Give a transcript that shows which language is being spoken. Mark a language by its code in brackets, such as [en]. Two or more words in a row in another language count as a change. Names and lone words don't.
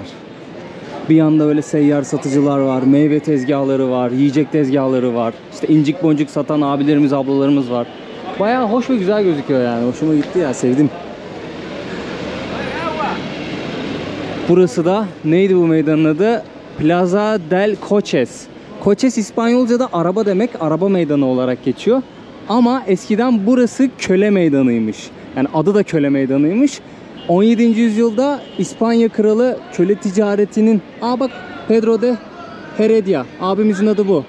[tr] Bir yanda böyle seyyar satıcılar var, meyve tezgahları var, yiyecek tezgahları var. İşte incik boncuk satan abilerimiz, ablalarımız var. Bayağı hoş ve güzel gözüküyor yani. Hoşuma gitti ya, sevdim. Burası da neydi bu meydanın adı? Plaza del Coches. Coches İspanyolca'da araba demek, araba meydanı olarak geçiyor. Ama eskiden burası köle meydanıymış. Yani adı da köle meydanıymış. 17. yüzyılda İspanya kralı köle ticaretinin... bak Pedro de Heredia. Abimizin adı bu.